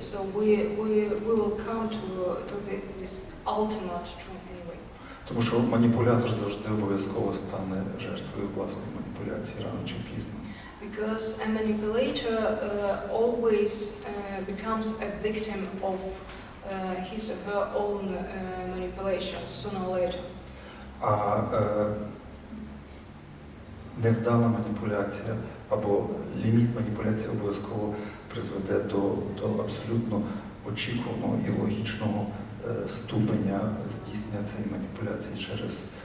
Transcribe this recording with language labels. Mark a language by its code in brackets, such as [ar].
[en] So we will come to this ultimate truth anyway. [uk] Тому що маніпулятор завжди обов'язково стане жертвою власної маніпуляції рано чи пізно. [en] Because a manipulator always becomes a victim of his or her own manipulations sooner or later. [uk] А невдала маніпуляція або ліміт маніпуляції обов'язково призведе до абсолютно очікуваного і логічного ступеня здійснення цієї маніпуляції через...